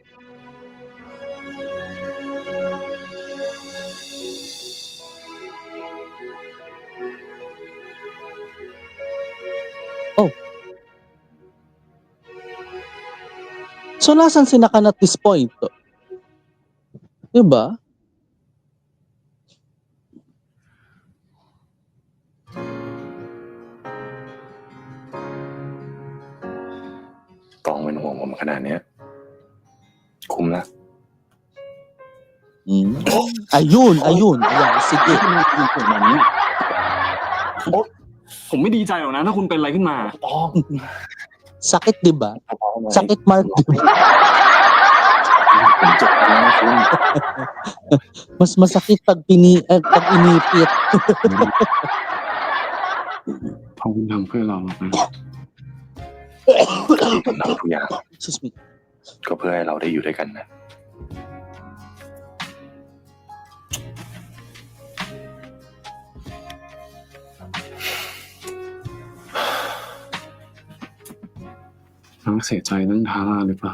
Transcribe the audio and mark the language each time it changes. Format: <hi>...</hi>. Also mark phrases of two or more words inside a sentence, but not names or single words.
<tl>Oh. So, nasan si Nakan</tl> <en>at this point?</en> <tl>Diba?</tl> <th>ตองเป็นห่วงผมขนาดเนี้ย คุ้มละ</th> <tl>Ayun. Ayan, sige.</tl> <th>ผมไม่ดีใจหรอกนะ ถ้าคุณเป็นอะไรขึ้นมา</th> <tl>Sakit, diba? Sakit, Mark, diba?</tl> <th>ผมเจ็บแล้วนะคุณ</th> <tl>Mas masakit pag inipit.</tl> <th>พอคุณทำเพื่อเราหรอกนะ ผมทำทุกอย่าง</th> <en>Excuse me.</en> <th>ก็เพื่อให้เราได้อยู่ด้วยกันนะ น้องเสียใจเรื่องทาร่าหรือเปล่า</th>